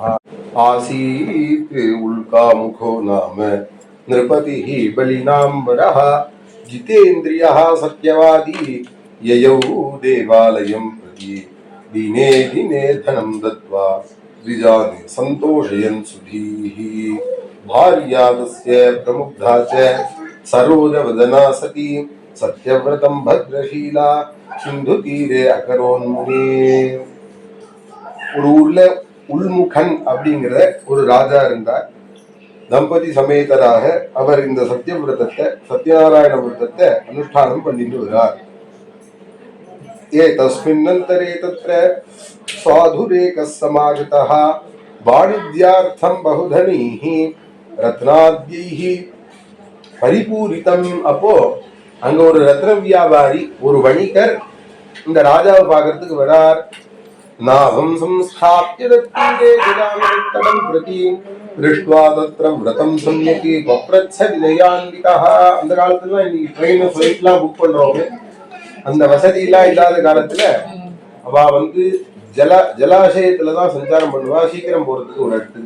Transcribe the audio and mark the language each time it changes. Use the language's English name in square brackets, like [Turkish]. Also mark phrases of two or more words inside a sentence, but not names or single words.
[Sanskrit] आसीत् उल्कामुखो नाम नृपतिः बलिनाम्बरः जितेन्द्रियः सत्यवादी ययौ देवालयं प्रति दिने दिने धनं दत्त्वा द्विजानि संतोषयन् सुधीः. भार्या तस्य प्रमुग्धा च सरोजवदना सती सत्यव्रतं भद्रशीला सिन्धुतीरे अकरोन्मुने. [Tamil] ஒரு ஊர்ல உள்முகன் அப்படிங்கிற ஒரு ராஜா இருந்தார். தம்பதி சமேதராக அவர் இந்த சத்யநாராயண விரதத்தை அனுஷ்டானம் பண்ணிட்டு வரார். [Sanskrit] तस्मिन्नन्तरे तत्र साधुरेकः समागतः वाणिज्यार्थं बहुधनीः रत्नाद्यैः परिपूरितम्. [Tamil] அப்போ அங்க ஒரு ரத்ன வியாபாரி, ஒரு வணிகர் இந்த ராஜாவை பார்க்கறதுக்கு வரார். [Sanskrit] नागं संस्थाप्य तत्तीरे जलामृत्तटं प्रति दृष्ट्वा तत्र व्रतं सम्यक् पप्रच्छ विनयान्वितः. [Tamil] அந்த காலத்துல இன்னைக்கு [English] train flight [Tamil] புக் பண்றவங்க அந்த வசதி எல்லாம் இல்லாத காலத்துல அவ ஜலாசயத்துலதான் சஞ்சாரம் பண்ணுவா சீக்கிரம் போறதுக்கு ஒரு இடத்துக்கு.